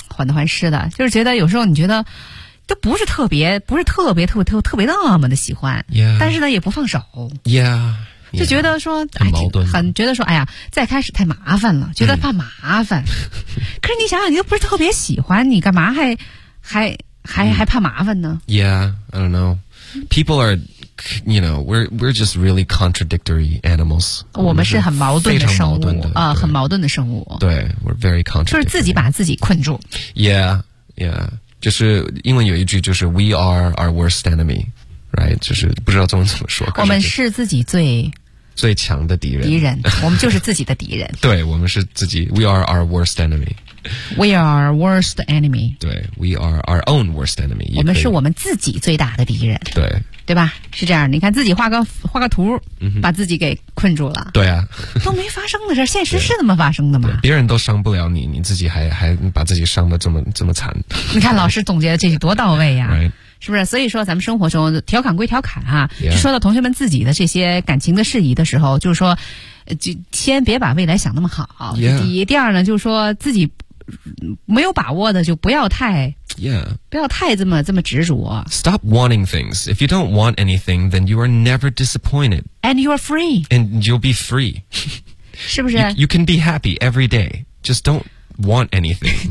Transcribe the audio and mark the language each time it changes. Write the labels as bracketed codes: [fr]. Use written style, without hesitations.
[zh] 患得患失的就是觉得有时候你觉得都不是特别那么的喜欢、 [en] yeah. [zh] 但是呢也不放手 [en] yeah [zh] 就觉得说 [en] yeah, [zh] 很矛盾、哎、很觉得说哎呀再开始太麻烦了觉得怕麻烦可是你想想你又不是特别喜欢你干嘛还怕麻烦呢 [en] Yeah, I don't know People are, you know, we're just really contradictory animals [zh] 我们是很矛盾的生物很矛盾的生物对 [en] we're very contradictory [zh] 就是自己把自己困住 [en] Yeah, yeah [zh] 就是英文有一句就是 [en] We are our worst enemy Right, [zh] 就是不知道中文怎么说。我们是自己最强的敌人，我们就是自己的敌人。对，我们是自己 [en] ，We are our worst enemy. We are worst enemy. [zh] 对 [en] ，We are our own worst enemy. [zh] 我们是我们自己最大的敌人。对，对吧？是这样，你看自己画个图，把自己给困住了。对啊，都没发生的事，现实是那么发生的吗？别人都伤不了你，你自己还把自己伤得这么惨。你看老师总结的这句多到位呀！ [en] right. [zh] 是不是？所以说，咱们生活中调侃归调侃哈、 [en] yeah. [zh] 说到同学们自己的这些感情的事宜的时候，就是说，就先别把未来想那么好。 [en] Yeah. [zh] 第二呢，就是说自己没有把握的，就不要太， [en] yeah. [zh] 不要太这么执着。 [en] Stop wanting things. If you don't want anything, then you are never disappointed. And you are free. And you'll be free. [zh] 是不是 [en] you can be happy every day. Just don't want anything.